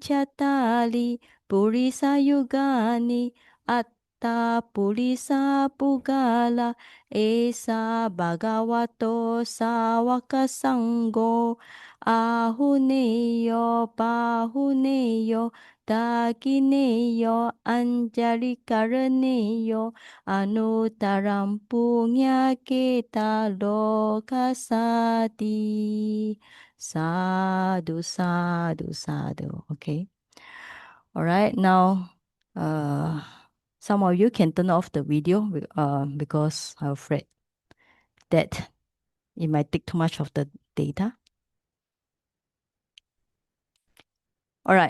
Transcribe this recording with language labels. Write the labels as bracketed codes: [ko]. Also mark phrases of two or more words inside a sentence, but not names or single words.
[pi] chatali purisa yugani atta purisa pugala esa bhagavato sawaka sangho ahuneyo pahuneyo dakineyo anjali karaneyo anutaram punya keta lokasati. Sadhu, sadhu, sadhu. [en] Okay. All right. Now, some of you can turn off the video because I'm afraid that it might take too much of the data. All right.